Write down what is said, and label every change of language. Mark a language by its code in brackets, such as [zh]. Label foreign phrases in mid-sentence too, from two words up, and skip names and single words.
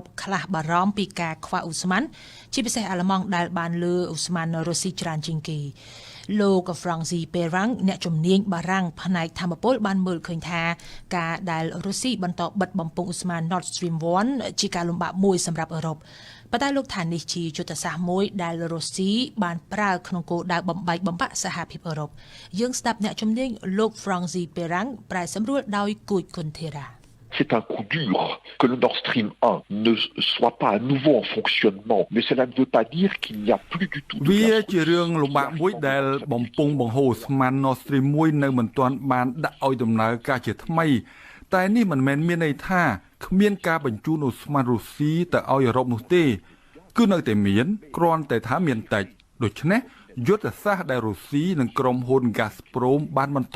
[km] ខ្លះបារម្ភពីការខ្វះឧស្ម័នជាពិសេសអាល្លឺម៉ង់ដែលបានលើឧស្ម័នរុស្ស៊ីច្រើនជាងគេលោក Francis Perrang អ្នកជំនាញបារាំងផ្នែកធម្មពលបានមើលឃើញថាការដែលរុស្ស៊ីបន្តបិទបំពង់ឧស្ម័ន Nord Stream 1 ជាការលំបាកមួយសម្រាប់អឺរ៉ុបប៉ុន្តែលោកថានេះជាយុទ្ធសាស្ត្រមួយដែលរុស្ស៊ីបានប្រើក្នុងគោលដៅបំបែកបំបាក់សហភាពអឺរ៉ុបយើងស្ដាប់អ្នកជំនាញលោក Francis Perrang ប្រែសម្រួលដោយគួចគុនធីរ៉ា [fr] C'est un coup dur que le Nord Stream 1 ne soit pas à nouveau en fonctionnement, mais cela ne veut pas dire qu'il n'y a plus du tout de [km] វាជារឿងលំបាកមួយដែលបំពង់បង្ហូរឧស្ម័ន Nord Stream 1 នៅមិនទាន់បានដាក់ឲ្យដំណើរការជាថ្មីតែនេះមិនមែនមានន័យថាគ្មានការបញ្ជូនឧស្ម័នរុ ស្ស៊ីទៅឲ្យអឺរ៉ុបនោះទេគឺនៅតែមានគ្រាន់តែថាមានតិចដូច្នេះយុទ្ធសាស្ត្រដែលរុស្ស៊ីនិងក្រុមហ៊ុន Gazprom បានបន្ត